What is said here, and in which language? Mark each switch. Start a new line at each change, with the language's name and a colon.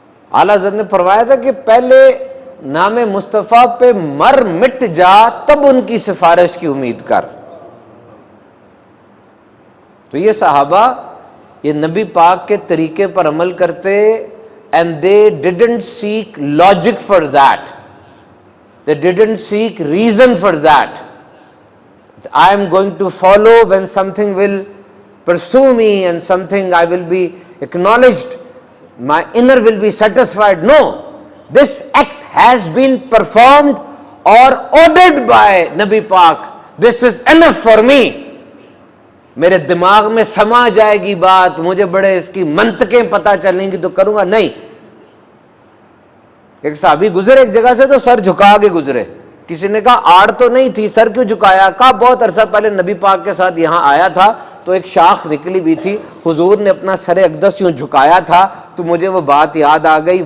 Urdu: اعلیٰ حضرت نے فرمایا تھا کہ پہلے نام مصطفیٰ پہ مر مٹ جا، تب ان کی سفارش کی امید کر. تو یہ صحابہ یہ نبی پاک کے طریقے پر عمل کرتے،
English: and they didn't seek logic for that. They didn't seek reason for that. I am going to follow when something will pursue me and something I will be acknowledged. My inner will be satisfied. No. This act has been performed or ordered by Nabi Pak. This is enough for me.
Urdu: میرے دماغ میں سما جائے گی بات، مجھے بڑے اس کی منطقیں پتہ چلیں گی تو کروں گا نہیں. ایک صحابی گزرے ایک جگہ سے تو سر جھکا کے گزرے. کسی نے کہا آڑ تو نہیں تھی، سر کیوں جھکایا؟ کہا بہت عرصہ پہلے نبی پاک کے ساتھ یہاں آیا تھا تو ایک شاخ نکلی ہوئی تھی، حضور نے اپنا سر اقدس یوں جھکایا تھا تو مجھے وہ بات یاد آ گئی.